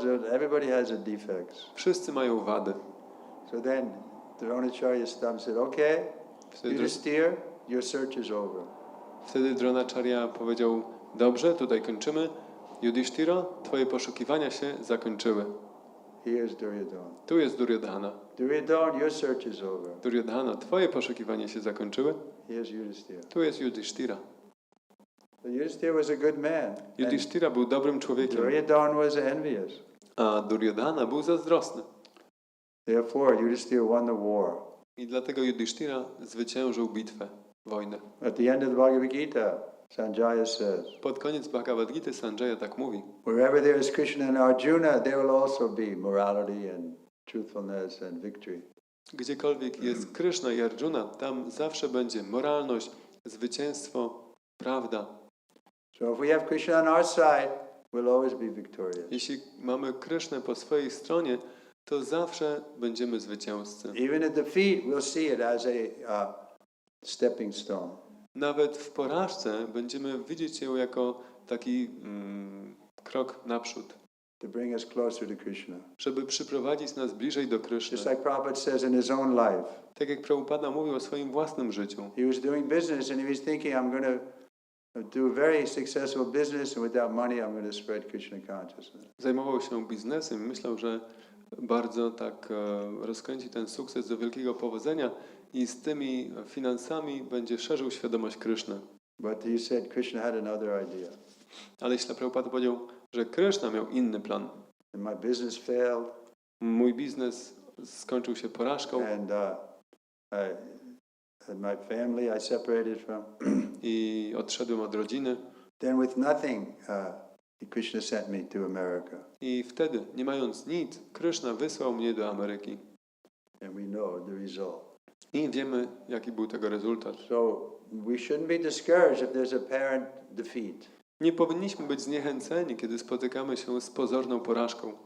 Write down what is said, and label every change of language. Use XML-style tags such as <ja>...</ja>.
<en>Everybody has a defects.</en> <pl>Wszyscy mają wady.</pl> <en>So then Dronacharya stopped and said, okay, Yudhishthira, your search is over.</en> <pl>Wtedy Dronacharya powiedział, dobrze, tutaj kończymy. Yudhishthira, twoje poszukiwania się zakończyły.</pl> <en>Here's Duryodhana.</en> <pl>Tu jest Duryodhana.</pl> <en>Duryodhana, your search is over.</en> <pl>Duryodhana, twoje poszukiwania się zakończyły.</pl> <en>Here's Yudhishthira.</en> <pl>Tu jest Yudhishthira.</pl> <en>So Yudhishthira was a good man.</en> <pl>Yudhishthira był dobrym człowiekiem,</pl> <en>Duryodhana was envious.</en> <pl>a Duryodhana był zazdrosny.</pl> <en>Therefore, Yudhishthira won the war.</en> <pl>I dlatego Yudhishthira zwyciężył bitwę, wojnę.</pl> <en>At the end of the Bhagavad Gita, Sanjaya says,</en> <pl>Pod koniec Bhagavad Gity Sanjaya tak mówi.</pl> <en>wherever there is Krishna and Arjuna, there will also be morality and truthfulness and victory.</en> <pl>Gdziekolwiek jest Krishna i Arjuna, tam zawsze będzie moralność, zwycięstwo, prawda.</pl> <en>So if we have Krishna on our side, we'll always be victorious.</en> <pl>Jeśli mamy Krishnę po swojej stronie, to zawsze będziemy zwycięzcy.</pl> <en>Even in defeat, we'll see it as a stepping stone.</en> <pl>Nawet w porażce będziemy widzieć ją jako taki krok naprzód,</pl> <en>To bring us closer to Krishna.</en> <pl>żeby przyprowadzić nas bliżej do Kryszny.</pl> <en>Just like Prabhupada says in his own life.</en> <pl>Tak jak Prabhupada mówił o swoim własnym życiu.</pl> <en>He was doing business and he was thinking, I'm going to do a very successful business and without money I'm going to spread Krishna consciousness.</en> <pl>Zajmował się biznesem i myślał, że bardzo tak rozkręci ten sukces do wielkiego powodzenia i z tymi finansami będzie szerzył świadomość Kryszny.</pl> <en>But he said Krishna had another idea.</en> <pl>Ale Śrila Prabhupada powiedział, że Kryszna miał inny plan.</pl> <en>And my business failed.</en> <pl>Mój biznes skończył się porażką.</pl> <en>And my family I separated from.</en> <pl>I odszedłem od rodziny.</pl> <en>Then with nothing, Krishna sent me to America.</en> <pl>I wtedy, nie mając nic, Kryszna wysłał mnie do Ameryki.</pl> <en>And we know the result.</en> <pl>I wiemy, jaki był tego rezultat.</pl> <en>So we shouldn't be discouraged if there's apparent defeat.</en> <pl>Nie powinniśmy być zniechęceni, kiedy spotykamy się z pozorną porażką.</pl>